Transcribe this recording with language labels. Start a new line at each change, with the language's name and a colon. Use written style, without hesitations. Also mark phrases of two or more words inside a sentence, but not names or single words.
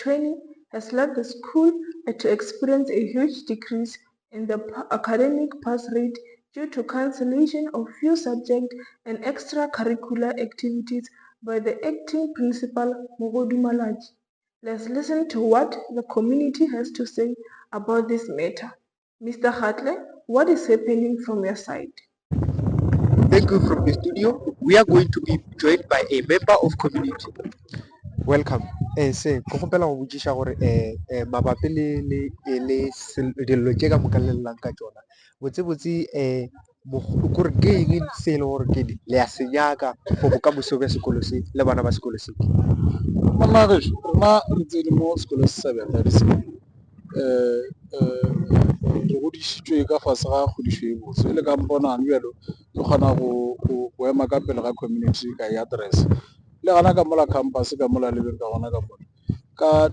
English: Chweni, has led the school to experience a huge decrease in the academic pass rate due to cancellation of few subject and extracurricular activities by the acting principal, Mogodu Malachi. Let's listen to what the community has to say about this matter. Mr. Hartley, what is happening from your side? Thank you from the studio. We are going to be joined by a member of community. Welcome.
Northern Sotho: Se go gopela go botsisha gore mabapi le dilo tse ka mokalelelang ka tsona botse gore ke eng se le gore ke le a se nyaka go bokamoso bja sekolo se le bana ba sekolo se. Mama re ntse di mo sekolo se sa Bjatladi se re godisitswe ka fase ga kgodišo e botse le ka mponang bjalo ke kgona go ema ka pele ga community ka address le gana ka mola campus ka mola lebeng ka gona ka mola ka